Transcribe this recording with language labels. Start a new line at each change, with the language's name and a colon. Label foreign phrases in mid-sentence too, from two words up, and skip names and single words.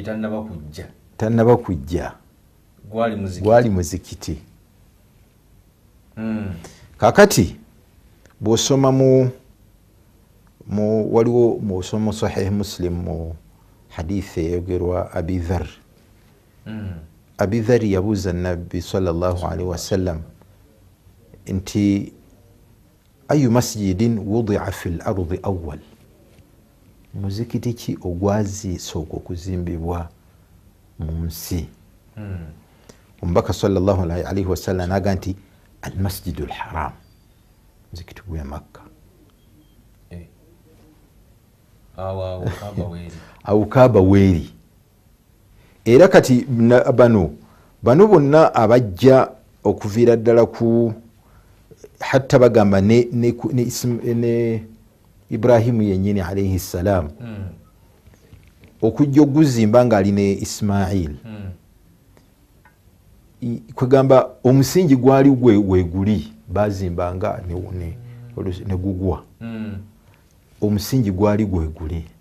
Ganda: tannaba kujja gwali muzikiti kakati bw'osoma waliwo bw'osoma sahih muslim mu hadithi eyogerwa abi dhar yabuuza nabbi
Arabic: صلى الله عليه وسلم nti أي مسجد وضع في الأرض أول,
Ganda: muzikiti ki ogwazisooka okuzimbibwa mu nsi? Omubaka
Arabic: صلى الله عليه وسلم
Ganda: naga nti
Arabic: المسجد الحرام,
Ganda: muzikiti gwe Makka. awo kaaba weeri. Era kati bano bonna abajja okuviira ddala ku hatta bagamba ne Ibrahimu yennyini
Arabic: عليه السلام
Ganda: okujja okuzimba ng'ali ne Ismail, kwegamba omusingi gwali weguli bazimbanga ne gugwa, omusingi gwali gweguli.